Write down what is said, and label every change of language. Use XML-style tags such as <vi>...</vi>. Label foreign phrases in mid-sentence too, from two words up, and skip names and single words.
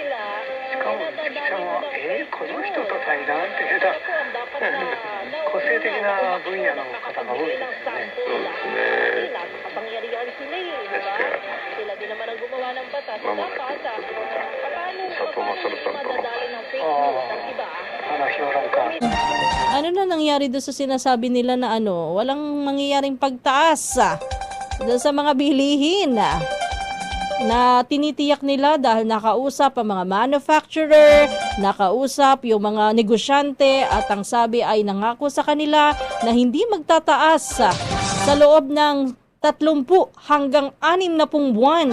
<ja>しかもこの人と対談って言ったら個性的な分野の方が多いですよね。そうですね。ですからまもなく佐藤正さんとの評論家。</ja> <tl>Ano na nangyari doon sa sinasabi nila na walang mangyayaring pagtaas doon sa mga bilihin na tinitiyak nila dahil nakausap ang mga manufacturer, nakausap yung mga negosyante at ang sabi ay nangako sa kanila na hindi magtataas sa loob ng 30 hanggang 60 buwan.</tl>